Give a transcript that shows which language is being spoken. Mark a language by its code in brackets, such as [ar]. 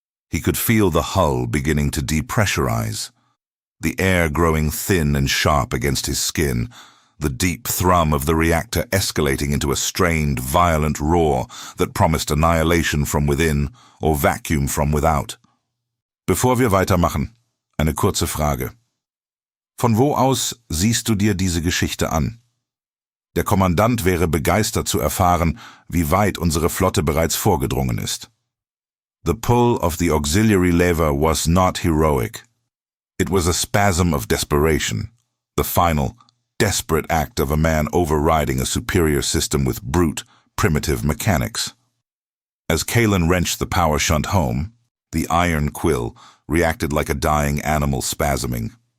[en] He could feel the hull beginning to depressurize, the air growing thin and sharp against his skin, the deep thrum of the reactor escalating into a strained, violent roar that promised annihilation from within or vacuum from without. [de] Bevor wir weitermachen, eine kurze Frage. Von wo aus siehst du dir diese Geschichte an? Der Kommandant wäre begeistert zu erfahren, wie weit unsere Flotte bereits vorgedrungen ist. [en] The pull of the auxiliary lever was not heroic. It was a spasm of desperation, the final, desperate act of a man overriding a superior system with brute, primitive mechanics. As Kalen wrenched the power shunt home, the iron quill reacted like a dying animal spasming.